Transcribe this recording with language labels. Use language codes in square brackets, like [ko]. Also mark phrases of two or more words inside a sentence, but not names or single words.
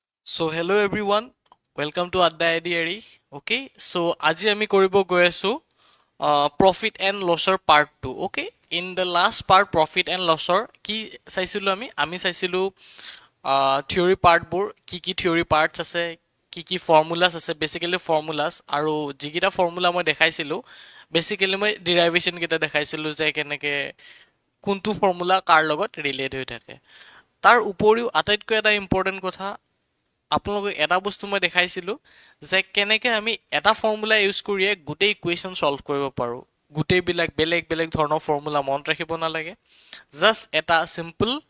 [en] So hello everyone, welcome to Adda Diary. [as] Okay, so আজি আমি কৰিব গৈ আছো [en] profit and lossৰ part 2. [as] Okay, [en] in the last part profit and lossৰ [as] কি চাইছিলো আমি চাইছিলো [en] theory part [as] বোৰ কি [en] theory parts [as] আছে কি formulas আছে [en] basically formulas [as] আৰু যিকিটা formula মই দেখাইছিলো basically মই derivation কিটা দেখাইছিলো যে কেনেকে কোনটো formula কাৰ লগত relate হৈ থাকে তাৰ উপৰিও আটাইতকৈ এটা ইম্পৰ্টেন্ট কথা আপোনালোকক এটা বস্তু মই দেখাইছিলো যে কেনেকে আমি এটা [en] formula use [as] কৰিয়ে গোটেই [en] equation solve [as] কৰিব পাৰো গোটেইবিলাক বেলেগ বেলেগ ধৰণৰ ফৰ্মুলা মনত ৰাখিব নালাগে জাষ্ট এটা সিম্পল